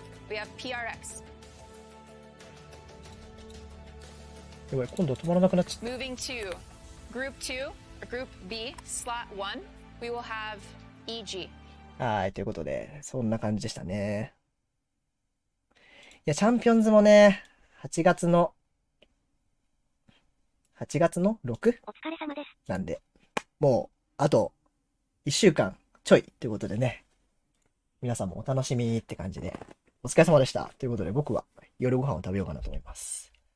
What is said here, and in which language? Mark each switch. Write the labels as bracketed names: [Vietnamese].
[Japanese] やばい、今度止まらなくなっちゃった。 [English] Moving to Group 2, Group B, Slot 1, we will have EG. [Japanese] はい、ということで、そんな感じでしたね。いや、チャンピオンズもね、8月の 6? お疲れ様です。なんで、もう、あと、1週間ちょいということでね、皆さんもお楽しみって感じで、お疲れ様でした。ということで、僕は夜ご飯を食べようかなと思います。